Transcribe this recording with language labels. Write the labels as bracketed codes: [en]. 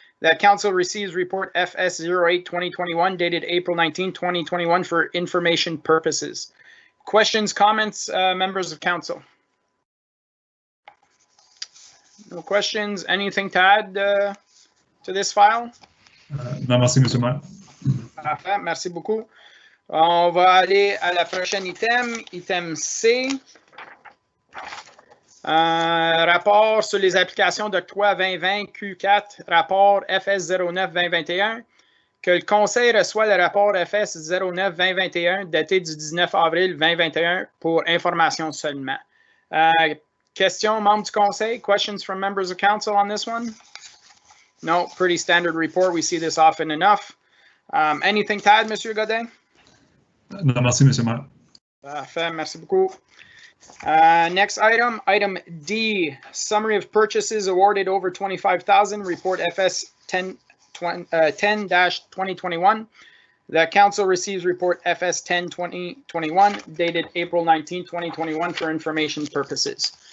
[en] That council receives report FS08 2021 dated April 19, 2021 for information purposes. Questions, comments, members of council? No questions. Anything to add to this file? [fr] Non, merci, Monsieur Maire. Parfait, merci beaucoup. On va aller à la prochaine item, item C. Rapport sur les applications d'octroi 2020 Q4, rapport FS09 2021. Que le conseil reçoit le rapport FS09 2021 daté du 19 avril 2021 pour information seulement. Questions, membres du conseil? [en] Questions from members of council on this one? No, pretty standard report. We see this often enough. Anything to add, Monsieur Godin? [fr] Non, merci, Monsieur Maire. Parfait, merci beaucoup. [en] Next item, item D, summary of purchases awarded over 25,000, report FS 10-2021. The council receives report FS 10-2021 dated April 19, 2021 for information purposes.